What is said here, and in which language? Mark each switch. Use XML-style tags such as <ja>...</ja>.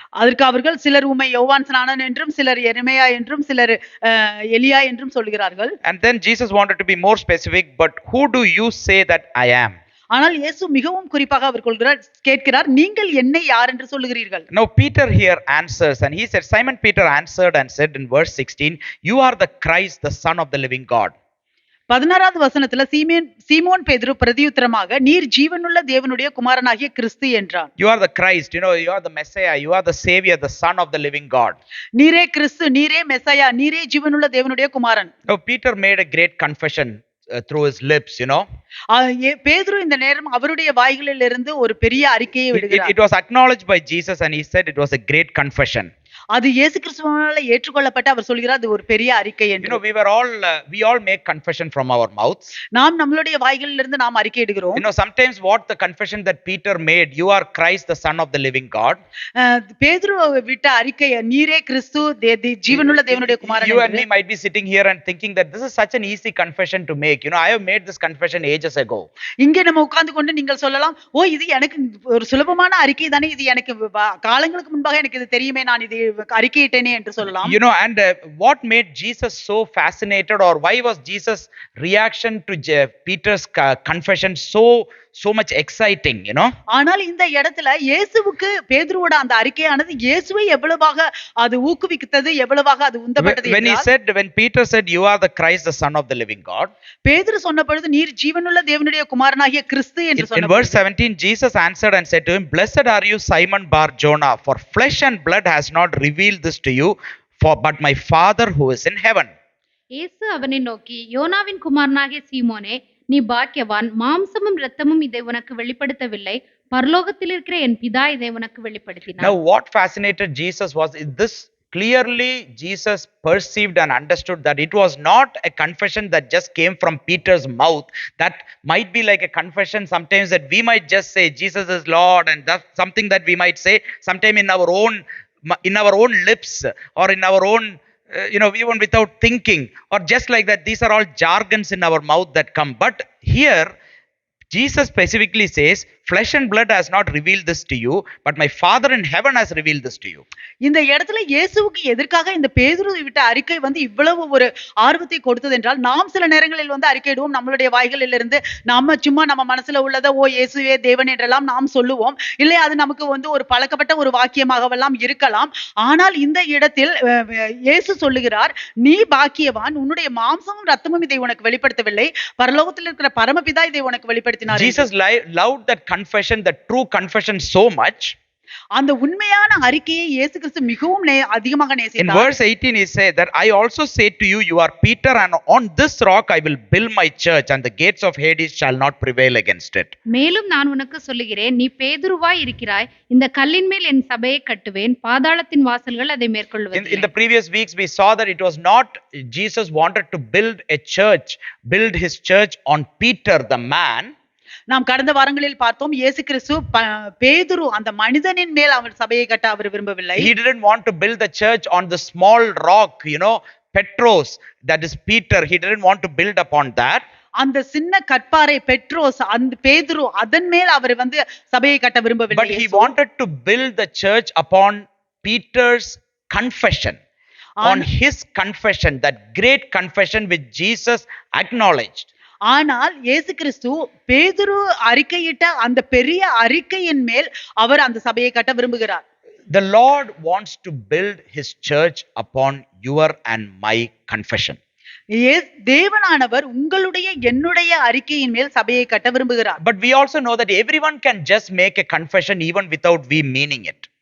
<ta>அதற்கு அவர்கள் சிலர் உம்மை யோவான் ஸ்நானன் என்றும் சிலர் எரேமியா என்றும் சிலர் எலியா என்றும் சொல்கிறார்கள்.</ta> <en>And then Jesus wanted to be more specific, but who do you say that I am?</en> <ta>ஆனால் இயேசு மிகவும் குறிப்பாக அவர் கேட்கிறார், நீங்கள் என்னை யார் என்று சொல்லுகிறீர்கள்?</ta> <en>Now Peter here answers and he said, Simon Peter answered and said in verse 16, you are the Christ, the son of the living God.</en> <ta>16வது வசனத்துல சீமோன் பேதுரு பிரதியுத்தரமாக, நீர் ஜீவனுள்ள தேவனுடைய குமாரனாகிய கிறிஸ்து என்றான்.</ta> <en>You are the Christ, you are the Messiah, you are the Savior, the son of the living God.</en> <ta>நீரே கிறிஸ்து, நீரே மெசாயா, நீரே ஜீவனுள்ள தேவனுடைய குமாரன்.</ta> <en>Now Peter made a great confession through his lips,</en> <ta>பேதுரு இந்த நேரம் அவருடைய வாய்களில் இருந்து ஒரு பெரிய அறிக்கையை விடுகிறார்.</ta> <en>It was acknowledged by Jesus and he said it was a great confession.</en> <ta>அது இயேசு கிறிஸ்துவினால ஏற்றுக்கொள்ளப்பட்ட அவர் சொல்கிறார் அது ஒரு பெரிய அறிக்கை என்று.</ta> <en>We all make confession from our mouths.</en> <ta>நாம் நம்மளுடைய வாய்களில் இருந்து நாம் அறிக்கை இடுகிறோம்.</ta> <en>Sometimes what the confession that Peter made, you are Christ the son of the living God.</en> <ta>பேதுரு விட்ட அறிக்கை, நீரே கிறிஸ்து ஜீவனுள்ள தேவனுடைய குமாரன்.</ta> <en>You and me might be sitting here and thinking that this is such an easy confession to make. I have made this confession ages ago.</en> <ta>இங்கே நம்ம உட்கார்ந்து கொண்டு நீங்கள் சொல்லலாம், ஓ இது எனக்கு ஒரு சுலபமான அறிக்கை தானே, இது எனக்கு காலங்களுக்கு முன்பாக எனக்கு இது தெரியுமே, நான் இது அறிக்கையிட்டேனே என்று சொல்லலாம்.</ta> <en>And what made Jesus so fascinated, or why was Jesus' reaction to Peter's confession so much exciting,</en> <ta>ஆனால் இந்த இடத்துல இயேசுவுக்கு பேதுருவோட அந்த அறிக்கையானது இயேசுவை எவ்வளவாக அது ஊக்குவித்தது, எவ்வளவாக அது உந்தப்பட்டது.</ta> <en>When Peter said you are the Christ, the son of the living God,</en> <ta>பேதுரு சொன்ன பொழுது நீர் ஜீவனுள்ள தேவனுடைய குமாரனாகிய கிறிஸ்து என்று சொன்னார்.</ta> <en>In verse 17 Jesus answered and said to him, blessed are you Simon Bar Jonah, for flesh and blood has not revealed this to you, but my Father who is in heaven.</en> <ta>இயேசு அவனை நோக்கி, யோனாவின் குமாரனாகிய சீமோனே, நீ பாக்கியவான், மாம்சமும் இரத்தமும் இதை உனக்கு வெளிப்படுத்தவில்லை, பரலோகத்தில் இருக்கிற என் பிதா இதை உனக்கு வெளிப்படுத்தினார்.</ta> <en>Now what fascinated Jesus was this. Clearly Jesus perceived and understood that it was not a confession that just came from Peter's mouth. That might be like a confession sometimes that we might just say Jesus is Lord, and that's something that we might say sometime in our own lips or in our own even without thinking, or just like that. These are all jargons in our mouth that come. But here Jesus specifically says, flesh and blood has not revealed this to you, but my Father in heaven has revealed this to you.</en> <ta>இந்த இடத்துல இயேசுவுக்கு எதற்காக இந்த பேதுரு விட்ட அறிக்கை இவ்வளவு ஒரு ஆர்வத்தை கொடுத்தது என்றால், நாம் சில நேரங்களில் அறிக்கையிடுவோம் நம்மளுடைய வாய்களில் இருந்து, நாம சும்மா நம்ம மனசுல உள்ளதை ஓ இயேசுவே தேவன் என்றெல்லாம் நாம் சொல்லுவோம். இல்லை அது நமக்கு ஒரு பழக்கப்பட்ட ஒரு வாக்கியமாகவெல்லாம் இருக்கலாம். ஆனால் இந்த இடத்தில் இயேசு சொல்லுகிறார், நீ பாக்கியவான், உன்னுடைய மாம்சமும் ரத்தமும் இதை உனக்கு வெளிப்படுத்தவில்லை, பரலோகத்தில் இருக்கிற பரமபிதா இதை உனக்கு வெளிப்படுத்தினார்.</ta> <en>Jesus loved that confession, that true confession, so much.</en> <ta>அந்த உண்மையான அறிக்கையை இயேசு கிறிஸ்து மிகவும் அதிகமாக நேசித்தார்.</ta> <en>In verse 18 he said that I also say to you, you are Peter, and on this rock I will build my church, and the gates of Hades shall not prevail against it.</en> <ta>மேலும் நான் உனக்கு சொல்லுகிறேன், நீ பேதுருவாய் இருக்கிறாய், இந்த கல்லின் மேல் என் சபையை கட்டுவேன், பாதாளத்தின் வாசல்கள் அதை மேற்கொள்வதில்லை.</ta> <en>In the previous weeks we saw that it was not Jesus wanted to build his church on Peter the man.</en> <ta>நாம் கடந்த வாரங்களில் பார்த்தோம், இயேசு கிறிஸ்து பேதுரு அந்த மனிதனின் மேல் அவர் சபையை கட்ட அவர் விரும்பவில்லை.</ta> <en>He didn't want to build the church on the small rock, Petros, that is Peter. He didn't want to build upon that.</en> <ta>அந்த சின்ன கற்பாறை பெட்ரோஸ் அந்த பேதுரு அதன் மேல் அவர் வந்து சபையை கட்ட</ta> <en>But</en> <ta>விரும்பவில்லை</ta> <en>he</en> <ta>இயேசு.</ta> <en>wanted to build the church upon Peter's confession, on his confession, that great confession which Jesus acknowledged.</en> <ta>ஆனால் இயேசு கிறிஸ்து பேதுரு அறிக்கையிட்ட அந்த பெரிய அறிக்கையின் மேல் அவர் அந்த சபையை கட்ட விரும்புகிறார்.</ta> <en>The Lord wants to build his church upon your and my confession.</en> <ta>தேவனானவர் உங்களுடைய என்னுடைய அறிக்கையின் மேல் சபையை கட்ட விரும்புகிறார்.</ta> <en>But we also know that everyone can just make a confession even without we meaning it.</en>